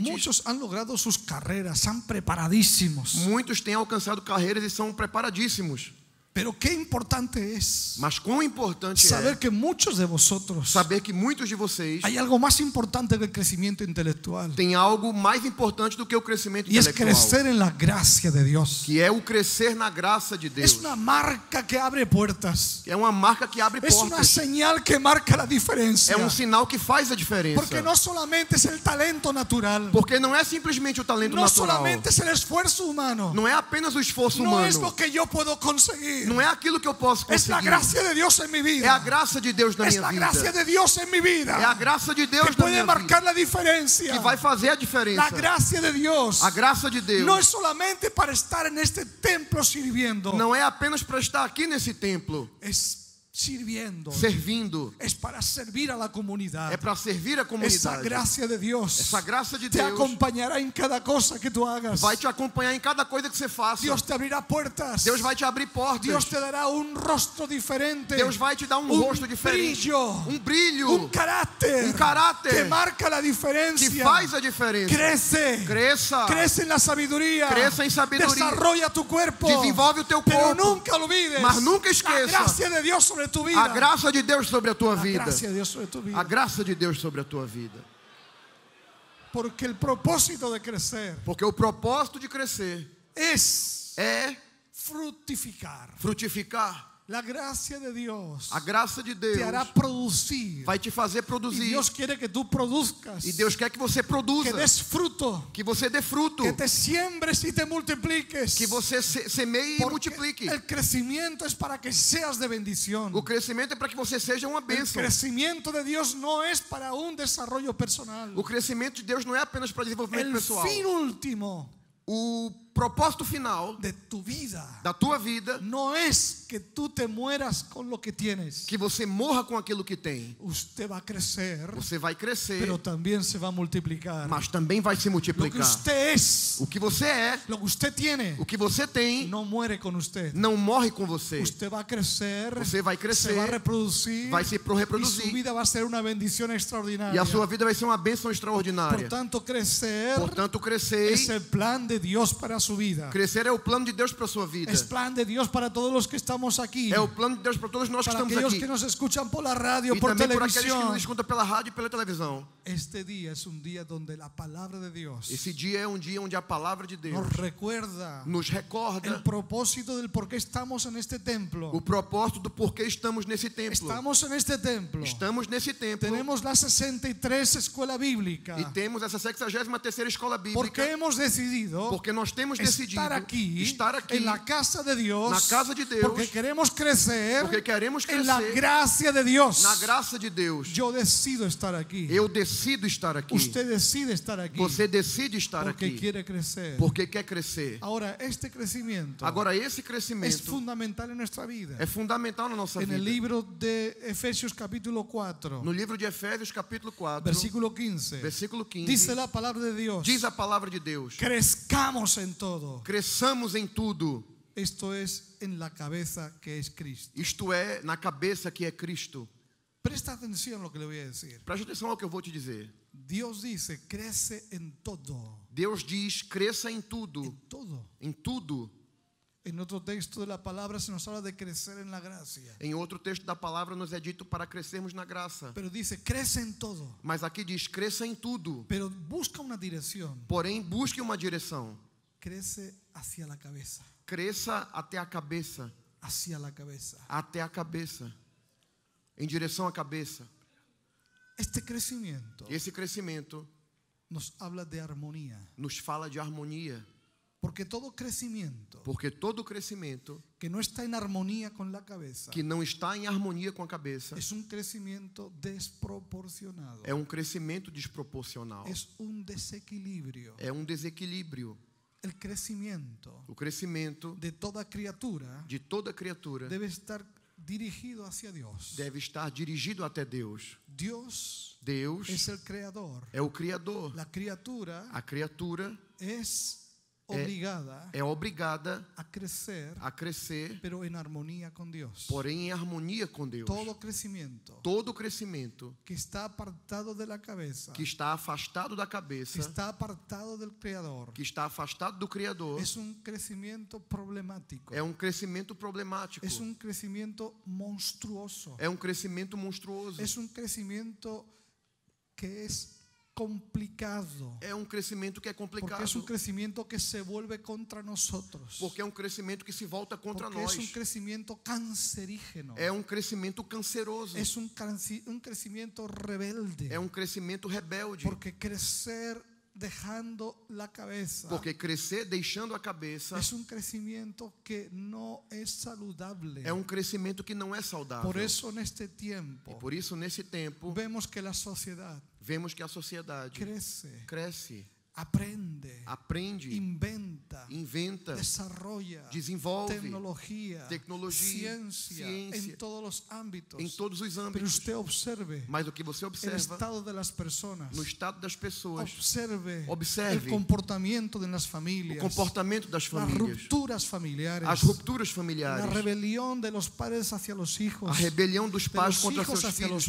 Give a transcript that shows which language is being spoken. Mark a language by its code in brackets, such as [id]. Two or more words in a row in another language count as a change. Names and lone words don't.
[es] muchos han logrado sus carreras, están preparadísimos. [pt] muitos têm alcançado carreiras e são preparadíssimos. [es] Pero qué importante es [pt] Mas quão importante [es] saber [pt] é [es] que muchos de vosotros [pt] saber que muitos de vocês [es] hay algo más importante que el crecimiento intelectual, [pt] têm algo mais importante do que o crescimento [es] y es [pt] intelectual, [es] crecer en la gracia de Dios. [pt] que é o crescer na graça de Deus. [es] Es una marca que abre puertas. [pt] É uma marca que abre [es] Es una [pt] portas. [es] señal que marca la diferencia. [pt] É um sinal que faz a diferença. [es] Porque no solamente es el talento natural, [pt] Porque não é simplesmente o talento [es] no [pt] natural. [es] solamente es el esfuerzo humano, [pt] Não é apenas o esforço [es] no es lo [pt] humano. [es] que yo puedo conseguir. [pt] Não é aquilo que eu posso [es] Es la [pt] conseguir. [es] gracia de Dios en mi [pt] É a [es] vida. [pt] graça de Deus na [es] Es [pt] minha [es] la gracia [pt] vida. [es] de Dios en mi vida. [pt] É a graça de [es] Que [pt] Deus na [es] puede [pt] minha [es] marcar [pt] vida. [es] la diferencia. [pt] Que vai fazer a [es] La [pt] diferença. [es] gracia de Dios [pt] A graça de Deus [es] no es solamente para estar en este templo sirviendo, [pt] não é apenas para estar aqui nesse templo, [es] es sirviendo, [pt] servindo. [es] es para servir a la comunidad. [pt] É para servir a [es] Esa [pt] comunidade. [es] gracia de Dios [pt] Essa graça de [es] te [pt] Deus [es] acompañará en cada cosa que tú hagas. [pt] vai te acompanhar em cada coisa que você faça. [es] Dios te abrirá puertas. [pt] Deus vai te abrir portas. [es] Dios te dará un rostro diferente. [pt] Deus vai te dar um rosto diferente. [es] Brillo, [pt] Um [es] carácter, [pt] caráter [es] que marca la [pt] que [es] diferencia. [pt] faz a diferença. [es] Crece. [pt] Cresça. [es] Crece en la sabiduría. [pt] Cresça em sabedoria. [es] Desarrolla tu cuerpo. [pt] Desenvolve o teu [es] Pero [pt] corpo. [es] nunca olvides [pt] Mas nunca esqueça. [es] la gracia de Dios sobre tu vida. [pt] A graça de Deus sobre a tua [es] La [pt] vida. [es] gracia de Dios sobre tu vida. [pt] A graça de Deus sobre a tua vida. [es] Porque el propósito de crecer [pt] Porque o propósito de crescer [es] es [pt] é [es] fructificar. [pt] frutificar. [es] La gracia de Dios [pt] A graça de [es] te hará [pt] Deus [es] producir. [pt] vai te fazer [es] Y [pt] produzir. [es] Dios quiere que tú produzcas. [pt] E Deus quer que você produza, [es] Que des fruto. [pt] que você dê fruto, [es] Que te siembres y te multipliques. [pt] que você semeie e [es] Porque [pt] multiplique. [es] el crecimiento es para que seas de bendición. [pt] O crescimento é para que você seja uma [es] El [pt] bênção. [es] crecimiento de Dios no es para un desarrollo personal. [pt] O crescimento de Deus não é apenas para desenvolvimento [es] El [pt] pessoal. [es] fin último [pt] O propósito final [es] de tu vida [pt] da tua vida [es] no es que tú te mueras con lo que tienes. [pt] que você morra com aquilo que tem. [es] Usted va a crecer, [pt] Você vai crescer, [es] pero también se va a multiplicar. [pt] mas também vai se [es] Lo que [pt] multiplicar. [es] usted es, [pt] O que você é, [es] lo que usted tiene, [pt] o que você tem, [es] no muere con usted. [pt] não morre com você. [es] Usted va a crecer, [pt] Você vai [es] se [pt] crescer, [es] va a reproducir, [pt] vai se [es] y su [pt] reproduzir, [es] vida va a ser una bendición [pt] e [es] extraordinaria. [pt] a sua vida vai ser uma bênção [es] Por [pt] extraordinária. [es] tanto, crecer [pt] Portanto, crescer, [es] es el plan de Dios para su vida. [pt] crescer é o plano de Deus para a sua vida. [es] Es plan de Dios para todos los que estamos aquí. [pt] É o plano de Deus para todos nós que [es] Para [pt] estamos [es] aquellos [pt] aqui. [es] que nos escuchan por la radio, [pt] E [es] por [pt] também por aqueles que [es] televisión. [pt] nos escutam pela rádio e pela televisão. [es] Este día es un día donde la palabra de Dios [pt] Esse dia é um dia onde a palavra de Deus [es] nos recuerda [pt] nos recorda [es] el propósito del por qué estamos en este templo. [pt] o propósito do porquê estamos nesse templo. [es] Estamos en este templo. [pt] Estamos nesse templo [es] Tenemos la 63 escuela bíblica. [pt] e temos essa 63ª escola [es] Porque [pt] bíblica [es] hemos decidido [pt] porque nós temos decidido [es] estar aquí [pt] em [es] en la casa de Dios. [pt] na casa de Deus, [es] Porque queremos crecer [pt] porque queremos [es] en la [pt] crescer [es] gracia de Dios. [pt] na graça de Deus. [es] Yo decido estar aquí. [pt] Eu decido estar aqui. [es] Usted decide estar aquí. [pt] Você decide estar [es] Porque [pt] aqui [es] quiere crecer. [pt] porque quer crescer. [es] Ahora, este crecimiento [pt] Agora, esse [es] es [pt] crescimento [es] fundamental en nuestra vida. [pt] é fundamental na nossa [es] En el [pt] vida. [es] libro de Efesios capítulo 4, [pt] No livro de Efésios, capítulo 4, [es] versículo 15, [pt] versículo 15, [es] dice la palabra de Dios: [pt] diz a palavra de Deus: [es] crezcamos en todo. [pt] cresçamos em tudo, [es] Esto es en la cabeza que es Cristo. [pt] isto é, na cabeça que é Cristo. [es] Presta atención a lo que le voy a decir. [pt] Preste atenção ao que eu vou te dizer. [es] Dios dice, crece en todo. [pt] Deus diz: cresça em tudo, [es] En todo. [pt] em tudo. [es] En otro texto de la palabra se nos habla de crecer en la gracia. [pt] Em outro texto da palavra nos é dito para crescermos na graça. [es] Pero dice, crece en todo. [pt] Mas aqui diz: cresça em tudo. [es] Pero busca una dirección. [pt] Porém, busque uma direção. [es] Crece hacia la cabeza. [pt] Cresça até a cabeça. [es] Hacia la cabeza. [pt] Até a cabeça. Em direção à cabeça. [es] Este crecimiento [pt] Esse crescimento [es] nos habla de armonía. [pt] nos fala de harmonia. [es] Porque todo crecimiento [pt] Porque todo crescimento [es] que no está en armonía con la cabeza [pt] que não está em harmonia com a cabeça [es] es un crecimiento desproporcionado. [pt] é um crescimento desproporcional. [es] Es un desequilibrio. [pt] É um desequilíbrio. [es] El crecimiento [pt] O crescimento [es] de toda criatura [pt] de toda criatura [es] debe estar dirigido hacia Dios. [pt] deve estar dirigido até Deus. [es] Dios [pt] Deus [es] es el creador. [pt] é o Criador. [es] La criatura [pt] A criatura [es] es obligada [pt] é obrigada [es] a crecer, [pt] a crescer, [es] pero en armonía con Dios. [pt] porém em harmonia com Deus. [es] Todo crecimiento [pt] Todo crescimento [es] que está apartado de la cabeza, [pt] que está afastado da [es] que [pt] cabeça, [es] está apartado del creador, [pt] que está afastado do Criador, [es] es un crecimiento problemático. [pt] é um crescimento problemático. [es] Es un crecimiento monstruoso. [pt] É um crescimento monstruoso. [es] Es un crecimiento que es complicado. [pt] É um crescimento que é [es] Porque [pt] complicado. [es] es un crecimiento que se vuelve contra nosotros. [pt] Porque é um crescimento que se volta contra [es] Porque [pt] nós. [es] es un crecimiento cancerígeno. [pt] É um crescimento canceroso. [es] Es un crecimiento rebelde. [pt] É um crescimento rebelde. [es] Porque crecer dejando la cabeza [pt] Porque crescer deixando a cabeça [es] es un crecimiento que no es saludable. [pt] é um crescimento que não é saudável. [es] Por eso en este tiempo [pt] Por isso, nesse tempo, [es] vemos que la sociedad [pt] vemos que a sociedade cresce, aprende, [es] inventa, [pt] inventa, [es] desarrolla, [pt] desenvolve [es] tecnología, ciencia en todos los ámbitos. [pt] em todos os [es] Pero [pt] âmbitos. [es] usted observe [pt] Mas o que você [es] el [pt] observa [es] estado de las personas. [pt] no estado das pessoas, [es] Observe [pt] Observe [es] el comportamiento de las [pt] o [es] familias, [pt] comportamento das [es] las [pt] famílias, [es] rupturas familiares, [pt] as rupturas [es] la [pt] familiares, [es] rebelión de los padres hacia los hijos, [pt] a rebelião dos [es] de [pt] pais [es] los [pt] contra [es] hijos [pt] seus [es] hacia los